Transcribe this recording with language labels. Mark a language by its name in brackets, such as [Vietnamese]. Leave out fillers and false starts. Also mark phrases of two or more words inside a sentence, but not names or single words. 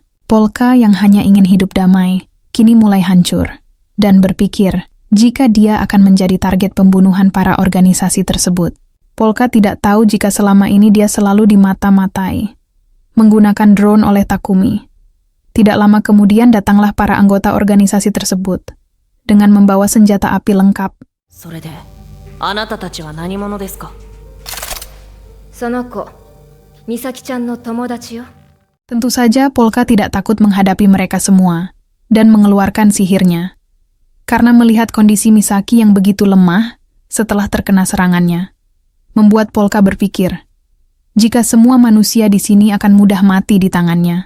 [Indonesian] Polka yang hanya ingin hidup damai, kini mulai hancur dan berpikir jika dia akan menjadi target pembunuhan para organisasi tersebut. Polka tidak tahu jika selama ini dia selalu dimata-matai, menggunakan drone oleh Takumi. Tidak lama kemudian datanglah para anggota organisasi tersebut dengan membawa senjata api lengkap. [Japanese] それで、あなたたちは何者ですか? その子、美咲ちゃんの友達よ。 [Indonesian] Tentu saja Polka tidak takut menghadapi mereka semua dan mengeluarkan sihirnya. Karena melihat kondisi Misaki yang begitu lemah setelah terkena serangannya, membuat Polka berpikir, jika semua manusia di sini akan mudah mati di tangannya.